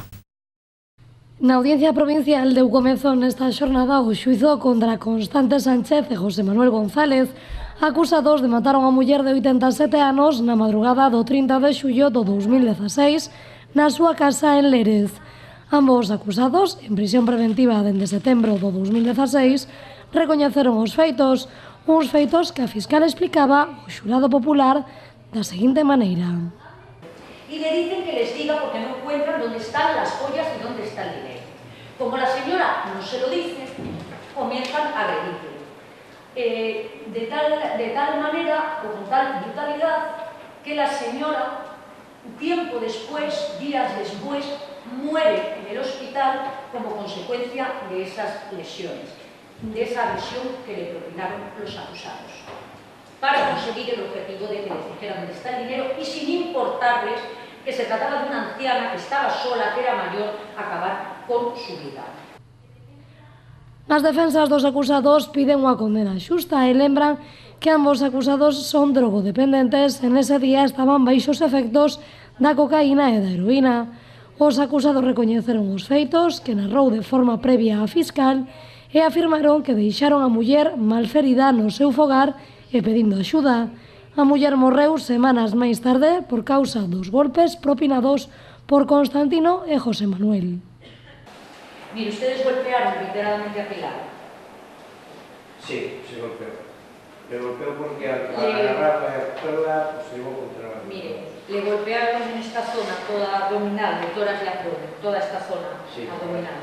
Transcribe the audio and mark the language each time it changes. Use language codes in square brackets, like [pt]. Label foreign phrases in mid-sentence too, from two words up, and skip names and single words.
[gl] Na Audiencia Provincial deu comezo nesta xornada o xuízo contra Constante Sánchez e José Manuel González, acusados de matar a unha muller de 87 anos na madrugada do 30 de xullo do 2016 na súa casa en Lérez. Ambos acusados, en prisión preventiva dende setembro do 2016, recoñeceron os feitos, uns feitos que a fiscal explicaba ao xurado popular da seguinte maneira. [es] Y le dicen que les diga porque no encuentran dónde están las joyas y dónde está el dinero. Como la señora no se lo dice, comienzan a agredirle. De tal manera o con tal brutalidad que la señora, tiempo después, días después, muere en el hospital como consecuencia de esas lesiones, de esa agresión que le propinaron los acusados, para conseguir el objetivo de que les dijeran dónde está el dinero y sin importarles que se trataba de una anciana que estaba sola, que era mayor, acabar con su vida. [gl] As defensas dos acusados piden unha condena xusta e lembran que ambos acusados son drogodependentes e nese día estaban baixo os efectos da cocaína e da heroína. Os acusados recoñeceron os feitos que narrou de forma previa a fiscal e afirmaron que deixaron a muller malferida no seu fogar e pedindo axuda. A muller morreu semanas máis tarde por causa dos golpes propinados por Constantino e José Manuel. [es] Mire, ustedes golpearon literalmente a Pilar. Sí, se golpeó. Le golpeó porque al agarrarla y hacerla, pues se llevó contra la... Mire, le golpearon en esta zona toda abdominal, de tórax y abdomen, toda esta zona abdominal.